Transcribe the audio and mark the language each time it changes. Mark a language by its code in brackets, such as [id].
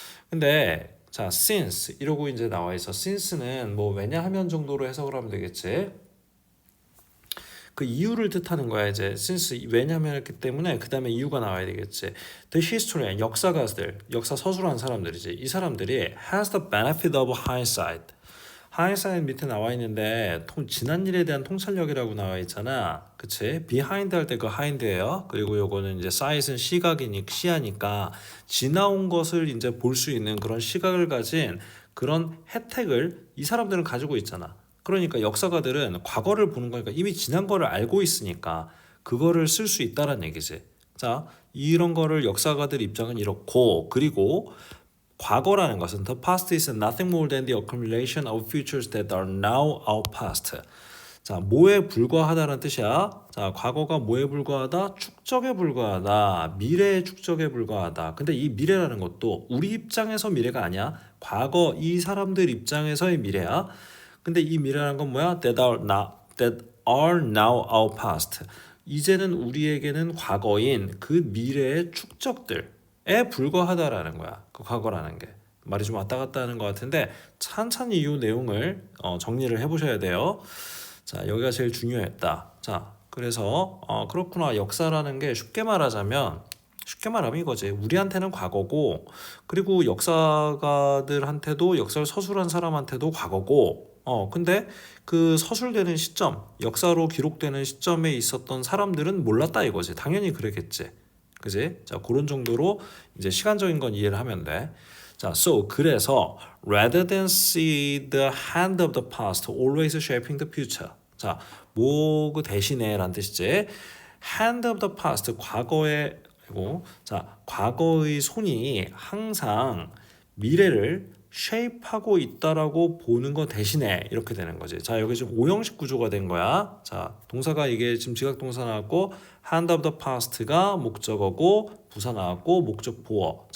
[ko] 근데 자, since 이러고 이제 나와 있어. since는 뭐 왜냐하면 정도로 해석을 하면 되겠지. 그 이유를 뜻하는 거야 이제 since 왜냐하면 했기 때문에 그 다음에 이유가 나와야 되겠지. [en] The historian [ko] 역사가들 역사 서술하는 사람들이지. 이 사람들이 [en] has the benefit of hindsight. [ko] hindsight 밑에 나와 있는데 지난 일에 대한 통찰력이라고 나와 있잖아. 그치? behind 할 때 그 hind예요. 그리고 요거는 이제 sight은 시야니까 지나온 것을 이제 볼 수 있는 그런 시각을 가진 그런 혜택을 이 사람들은 가지고 있잖아. 그러니까 역사가들은 과거를 보는 거니까 이미 지난 거를 알고 있으니까 그거를 쓸 수 있다는 얘기지. 자, 이런 거를 역사가들 입장은 이렇고, 그리고 과거라는 것은 [en] the past is nothing more than the accumulation of futures that are now our past. [ko] 자, 뭐에 불과하다는 뜻이야? 자, 과거가 뭐에 불과하다? 축적에 불과하다. 미래의 축적에 불과하다. 근데 이 미래라는 것도 우리 입장에서 미래가 아니야. 과거 이 사람들 입장에서의 미래야. 근데 이 미래라는 건 뭐야? [en] that are now our past. [ko] 이제는 우리에게는 과거인 그 미래의 축적들에 불과하다라는 거야. 그 과거라는 게. 말이 좀 왔다 갔다 하는 것 같은데 찬찬히 이 내용을 정리를 해보셔야 돼요. 자, 여기가 제일 중요했다. 자, 그래서 그렇구나. 역사라는 게 쉽게 말하면 이거지. 우리한테는 과거고, 그리고 역사가들한테도 역사를 서술한 사람한테도 과거고, 근데 그 서술되는 시점, 역사로 기록되는 시점에 있었던 사람들은 몰랐다 이거지. 당연히 그랬겠지. 그지? 자, 그런 정도로 이제 시간적인 건 이해를 하면 돼. [en] 자, so [ko] 그래서 [en] rather than see the hand of the past always shaping the future. [ko] 자, 뭐 그 대신에란 뜻이지. [en] hand of the past [ko] 과거의 자, 과거의 손이 항상 미래를 shape하고 있다라고 보는 거 대신에 이렇게 되는 거지. 자, 여기 지금 오형식 구조가 된 거야. 자, 동사가 이게 지금 지각동사 나왔고 hand of the past가 목적어고 부사 나왔고 목적 보어.